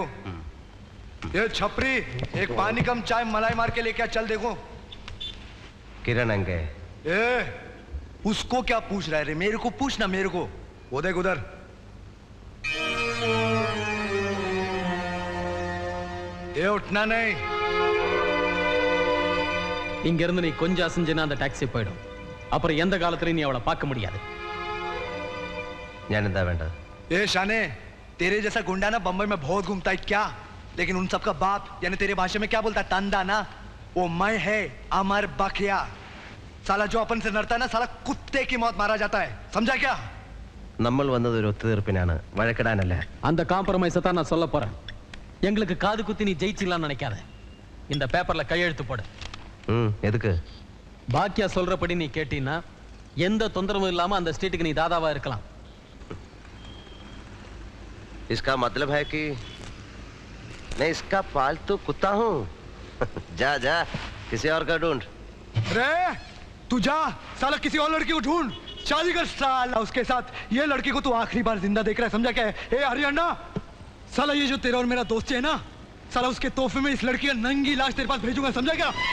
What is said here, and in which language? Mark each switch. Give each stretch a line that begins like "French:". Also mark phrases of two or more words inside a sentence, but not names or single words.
Hindi: ये छपरी, एक पानी कम चाय मलाई मार के लेके चल। देखो किरण अंगे। उसको क्या पूछ रहा है रे? मेरे को पूछना, मेरे को। वो देख उधर। ये उठना नहीं।
Tamil: இங்கிருந்து நீ கொஞ்சம் அசஞ்சினா அந்த டாக்ஸி போயிடும். அப்புறம் எந்த காலத்துல நீ அவளை பார்க்க முடியாது.
Malayalam: ഞാൻ എന്താ വേണ്ടത്?
Hindi: ए शाने, तेरे जैसा गुंडा ना बम्बई में बहुत घूमता है क्या? लेकिन उन सबका बाप यानी तेरे भाषा में क्या बोलता है? तंदा ना, वो मैं है अमर बखिया। साला जो अपन से लड़ता है ना, साला कुत्ते की मौत मारा जाता है, समझा क्या?
Malayalam: നമ്മൾ വന്നത് ഒരു ഒത്തുതീർപ്പിനാണ്, വഴക്കിടാനല്ല.
Tamil: அந்த காம்ப்ரமைஸை தான் நான் சொல்ல போறேன். எங்களுக்கு காது குத்தி நீ ஜெயிச்சிடலாம்னு நினைக்காத. இந்த பேப்பர்ல கையெழுத்து போடு. எதுக்கு? பாக்கியா சொல்றபடி நீ கேட்டீன்னா எந்த தொந்தரவும் இல்லாம அந்த ஸ்ட்ரீட்டுக்கு நீ தாதாவா இருக்கலாம்.
Hindi: इसका मतलब है कि मैं इसका पालतू कुत्ता हूँ। जा जा, किसी और का ढूंढ। रे तू जा, साला किसी और लड़की को ढूंढ। शादी कर साला उसके साथ। ये लड़की को तू आखिरी बार जिंदा देख रहा है, समझा क्या है? ए हरियाणा, साला ये जो तेरा और मेरा दोस्त है ना, साला उसके तोहफे में इस लड़की का नंगी लाश तेरे पास भेजूंगा, समझा क्या?